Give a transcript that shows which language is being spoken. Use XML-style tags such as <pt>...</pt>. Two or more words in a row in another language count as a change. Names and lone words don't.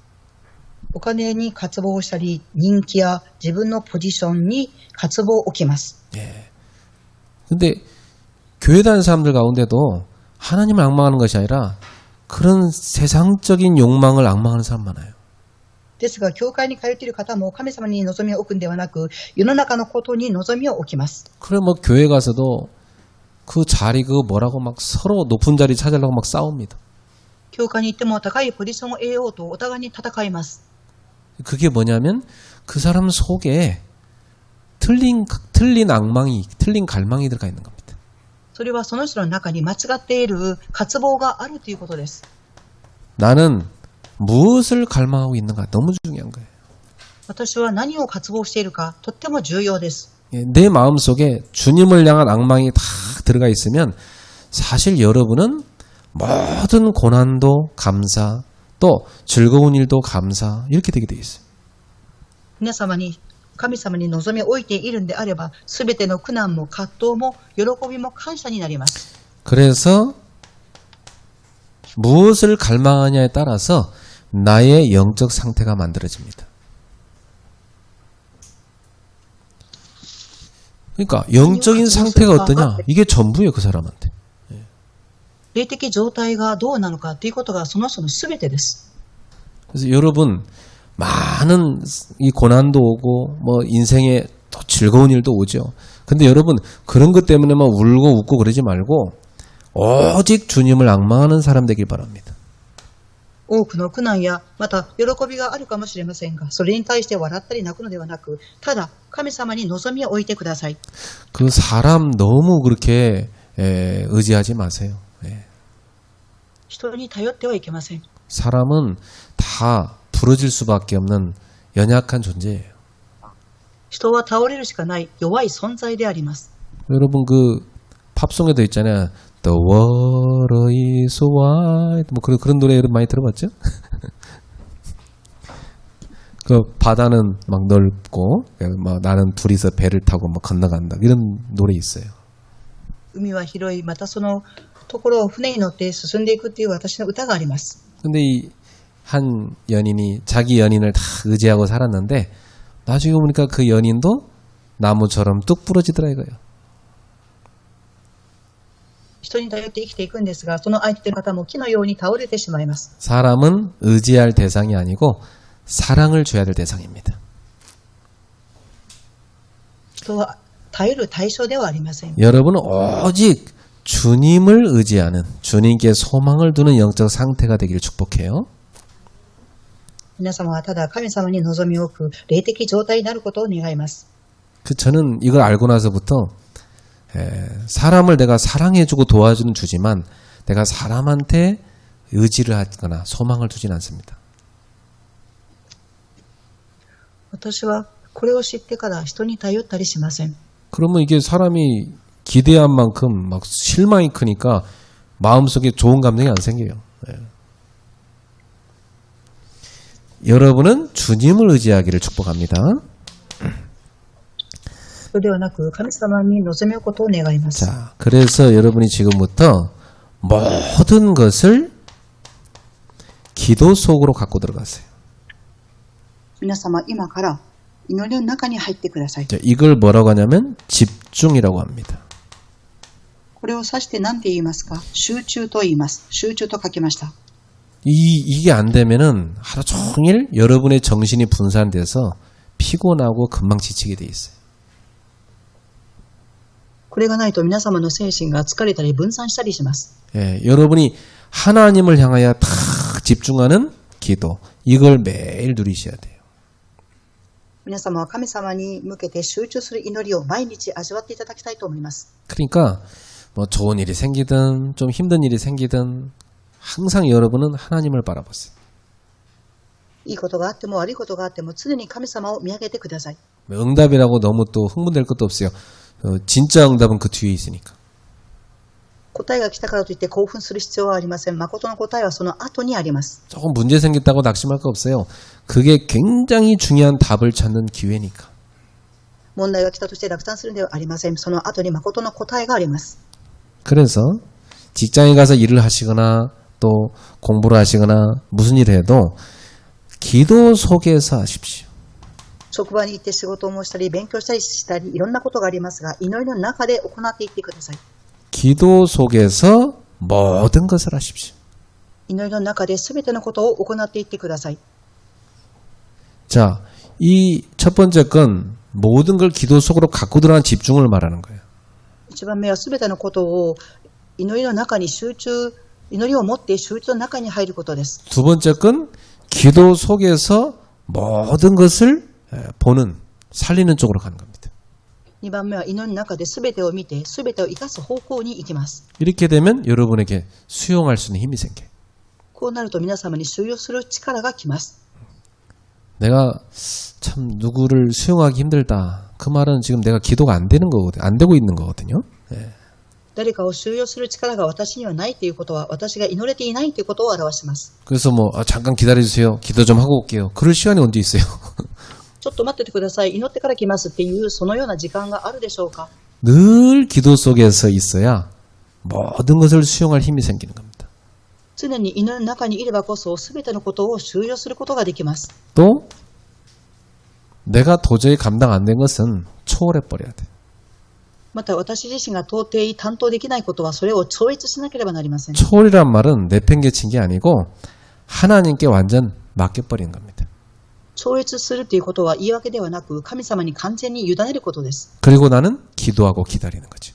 <ja>お金に渇望したり、人気や自分のポジションに渇望を置きます。</ja> <ko>예. 근데 교회 다니는 사람들 가운데도 하나님을 앙망하는 것이 아니라 그런 세상적인 욕망을 앙망하는 사람 많아요.</ko> <ja>ですが、教会に通っている方も神様に望みを置くんではなく、世の中のことに望みを置きます。</ja> <ko>그래 뭐 교회 가서도 그 자리 그거 뭐라고 막 서로 높은 자리 찾으려고 막 싸웁니다.</ko> <ja>教会に行っても高いポジションを得ようとお互いに戦います。</ja> <ko>그게 뭐냐면 그 사람 속에 틀린 앙망이, 틀린 갈망이 들어가 있는 겁니다.</ko> <ja>それはその人の中に間違っている渇望があるということです。</ja> <ko>나는 무엇을 갈망하고 있는가 너무 중요한 거예요.</ko> <ja>私は何を渇望しているかとっても重要です。</ja> <ko>내 마음속에 주님을 향한 앙망이 다 들어가 있으면 사실 여러분은 모든 고난도 감사 또 즐거운 일도 감사 이렇게 되게 돼 있어요.</ko> <ja>皆様に神様に望みを置いているんであれば、すべての苦難も葛藤も喜びも感謝になります。</ja> <ko>그래서 무엇을 갈망하냐에 따라서 나의 영적 상태가 만들어집니다. 그러니까 영적인 상태가 어떠냐? 이게 전부예요, 그 사람한테.</ko> <ja>霊的状態がどうなのかということがその人のすべてです。</ja> <ko>그래서 여러분 많은 이 고난도 오고 뭐 인생에 또 즐거운 일도 오죠. 근데 여러분 그런 것 때문에 막 울고 웃고 그러지 말고 오직 주님을 앙망하는 사람 되길 바랍니다.</ko> <ja>多くの苦難やまた喜びがあるかもしれませんが、それに対して笑ったり泣くのではなく、ただ神様に望みを置いてください。</ja> <ko>그 사람 너무 그렇게 의지하지 마세요.</ko> <ja>人に頼ってはいけません。</ja> <ko>사람은 다 부러질 수밖에 없는 연약한 존재예요.</ko> <ja>人は倒れるしかない弱い存在であります。</ja> <ko>여러분 그 팝송에도 있잖아요.</ko> <en>The water is wide.</en> <ko>뭐 그런 노래 여러분 많이 들어봤죠? 그 바다는 막 넓고 뭐 나는 둘이서 배를 타고 막 건너간다 이런 노래 있어요.</ko> <ja>海は広い、またそのところを船に乗って進んでいくという私の歌があります。</ja> <ko>근데 이 한 연인이 자기 연인을 다 의지하고 살았는데 나중에 보니까 그 연인도 나무처럼 뚝 부러지더라 이거예요.</ko> <ja>人に頼って生きていくんですが、その相手の方も木のように倒れてしまいます。</ja> <ko>사람은 의지할 대상이 아니고 사랑을 줘야 될 대상입니다.</ko> <ja>人は頼る対象ではありません。</ja> <ko>여러분은 오직 주님을 의지하는 주님께 소망을 두는 영적 상태가 되기를 축복해요.</ko> <ja>皆様はただ神様に望みを置く霊的状態になることを願います。</ja> <ko>저는 이걸 알고 나서부터 사람을 내가 사랑해주고 도와주는 주지만 내가 사람한테 의지를 하거나 소망을 두진 않습니다.</ko> <ja>私はこれを知ってから人に頼ったりしません。</ja> <ko>그러면 이게 사람이 기대한 만큼 막 실망이 크니까 마음속에 좋은 감정이 안 생겨요. 여러분은 주님을 의지하기를 축복합니다.</ko> <ja>そうではなく神様に望みをことを願います。</ja> <ko>자, 그래서 여러분이 지금부터 모든 것을 기도 속으로 갖고 들어가세요.</ko> <ja>皆様今から祈りの中に入ってください。</ja> <ko>자, 이걸 뭐라고 하냐면 집중이라고 합니다.</ko> <ja>これを指して何て言いますか？集中と言います。集中と書きました。</ja> <ko>이게 안 되면은 하루 종일 여러분의 정신이 분산돼서 피곤하고 금방 지치게 돼 있어요.</ko> <ja>これがないと皆様の精神が疲れたり分散したりします。</ja> <ko>예, 여러분이 하나님을 향하여 다 집중하는 기도, 이걸 매일 누리셔야 돼요.</ko> <ja>皆様は神様に向けて集中する祈りを毎日味わっていただきたいと思います。</ja> <ko>그러니까 뭐 좋은 일이 생기든 좀 힘든 일이 생기든 항상 여러분은 하나님을 바라보세요.</ko> <ja>いいことがあっても悪いことがあっても常に神様を見上げてください。</ja> <ko>응답이라고 너무 또 흥분될 것도 없어요. 진짜 응답은 그 뒤에 있으니까.</ko> <ja>答えが来たからといって興奮する必要はありません。誠の答えはその後にあります。</ja> <ko>조금 문제 생겼다고 낙심할 거 없어요. 그게 굉장히 중요한 답을 찾는 기회니까.</ko> <ja>問題が来たとして落胆するのではありません。その後に誠の答えがあります。</ja> <ko>그래서 직장에 가서 일을 하시거나 또 공부를 하시거나 무슨 일을 해도 기도 속에서 하십시오.</ko> <ja>職場に行って仕事をしたり勉強したりいろんなことがありますが祈りの中で行っていってください。</ja> <ko>기도 속에서 모든 것을 하십시오.</ko> <ja>祈りの中で全てのことを行っていってください。</ja> <ko>자, 이 첫 번째 건 모든 걸 기도 속으로 갖고 들어간 집중을 말하는 거예요.</ko> <ja>一番目は全てのことを祈りの中に集中、祈りを持って集中の中に入ることです。</ja> <ko>두 번째 건 기도 속에서 모든 것을 보는, 살리는 쪽으로 가는 겁니다.</ko> <ja>2 番目は祈りの中で全てを見て全てを生かす方向に行きます。</ja> <ko>이렇게 되면 여러분에게 수용할 수 있는 힘이 생겨요.</ko> <ja>こうなると皆様に収容する力がきます。</ja> <ko>내가 참 누구를 수용하기 힘들다. 그 말은 지금 내가 기도가 안 되는 거거든요. 안 되고 있는 거거든요.</ko> <ja>誰かを収容する力が私にはないということは私が祈れていないということを表します。</ja> <ko>그래서 뭐 잠깐 기다려주세요. 기도 좀 하고 올게요. 그럴 시간이 언제 있어요?</ko> <ja>ちょっと待っててください。祈ってから来ますっていうそのような時間があるでしょうか。</ja> <ko>늘 기도 속에서 있어야 모든 것을 수용할 힘이 생기는 겁니다.</ko> <ja>常に祈りの中にいればこそ全てのことを収容することができます。</ja> <ko>또 내가 도저히 감당 안 된 것은 초월해 버려야 돼.</ko> <ja>また私自身が到底担当できないことはそれを超越しなければなりません。</ja> <ko>초월이란 말은 내팽개친 게 아니고 하나님께 완전 맡겨버리는 겁니다.</ko> <ja>超越するということは言い訳ではなく神様に完全に委ねることです。</ja> <ko>그리고 나는 기도하고 기다리는 거죠.</ko>